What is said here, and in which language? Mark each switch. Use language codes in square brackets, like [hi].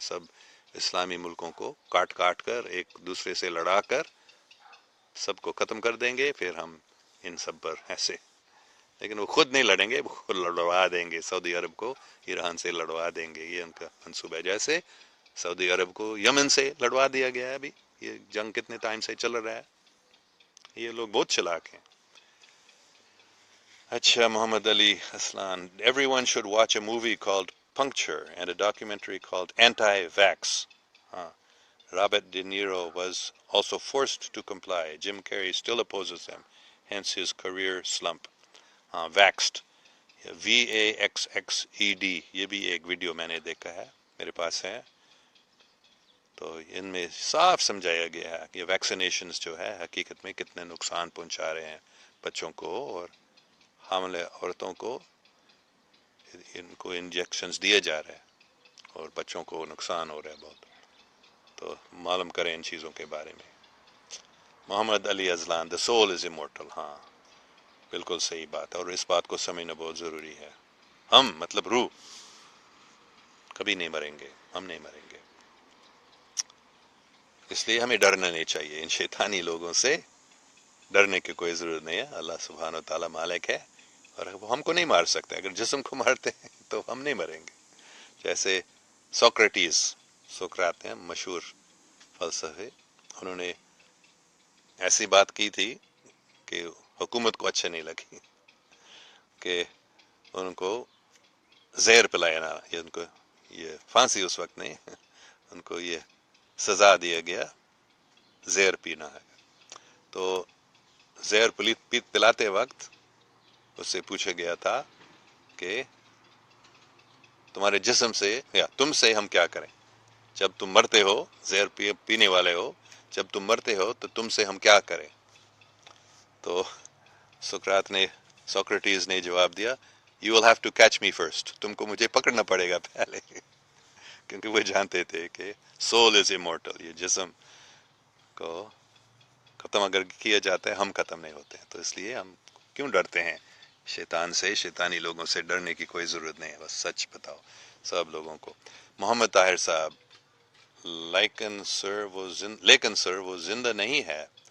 [ur] سب اسلامی ملکوں کو کاٹ کاٹ کر ایک دوسرے سے لڑا کر سب کو ختم کر دیں گے، پھر ہم ان سب پر ایسے. لیکن وہ خود نہیں لڑیں گے، وہ لڑوا دیں گے سعودی عرب کو، ایران سے لڑوا دیں گے. یہ ان کا منصوبہ ہے. جیسے سعودی عرب کو یمن سے لڑوا دیا گیا ہے. ابھی یہ جنگ کتنے ٹائم سے چل رہا ہے. یہ لوگ بہت چلاک ہیں. [en] اچھا، Muhammad Ali Aslan: Everyone should watch a movie called Puncture and a documentary called Anti-Vax. Robert De Niro was also forced to comply. Jim Carrey still opposes him, hence his career slump. [ur] Vaxxed, VAXXED، یہ بھی ایک video میں نے دیکھا ہے، میرے پاس ہے. تو ان میں صاف سمجھایا گیا ہے کہ ویکسینیشنز جو ہے حقیقت میں کتنے نقصان پہنچا رہے ہیں بچوں کو اور حاملہ عورتوں کو. ان کو انجیکشنز دیے جا رہے ہیں اور بچوں کو نقصان ہو رہا ہے بہت. تو معلوم کریں ان چیزوں کے بارے میں. [en] Muhammad Ali Azlan: The soul is immortal. [ur] ہاں بالکل صحیح بات ہے، اور اس بات کو سمجھنا بہت ضروری ہے. ہم مطلب روح کبھی نہیں مریں گے، ہم نہیں مریں گے. اس لیے ہمیں ڈرنا نہیں چاہیے. ان شیطانی لوگوں سے ڈرنے کی کوئی ضرورت نہیں ہے. اللہ سبحانہ و تعالیٰ مالک ہے اور وہ ہم کو نہیں مار سکتے. اگر جسم کو مارتے ہیں تو ہم نہیں مریں گے. جیسے سوکرات ہیں مشہور فلسفے، انہوں نے ایسی بات کی تھی کہ حکومت کو اچھا نہیں لگی کہ ان کو زہر پلایا نا. ان کو یہ پھانسی اس وقت نہیں، ان کو یہ سزا دیا گیا زہر پینا ہے. تو زہر پلاتے وقت اس سے پوچھا گیا تھا کہ تمہارے جسم سے یا تم سے ہم کیا کریں جب تم مرتے ہو، زہر پینے والے ہو، جب تم مرتے ہو تو تم سے ہم کیا کریں. تو سوکریٹیز نے جواب دیا، [en] You will have to catch me first. [ur] تم کو مجھے پکڑنا پڑے گا پہلے. کیونکہ وہ جانتے تھے کہ [en] soul is immortal، [ur] یہ جسم کو ختم اگر کیا جاتا ہے ہم ختم نہیں ہوتے ہیں. تو اس لیے ہم کیوں ڈرتے ہیں شیطان سے؟ شیطانی لوگوں سے ڈرنے کی کوئی ضرورت نہیں ہے. بس سچ بتاؤ سب لوگوں کو. محمد طاہر صاحب: لیکن سر وہ زندہ نہیں ہے.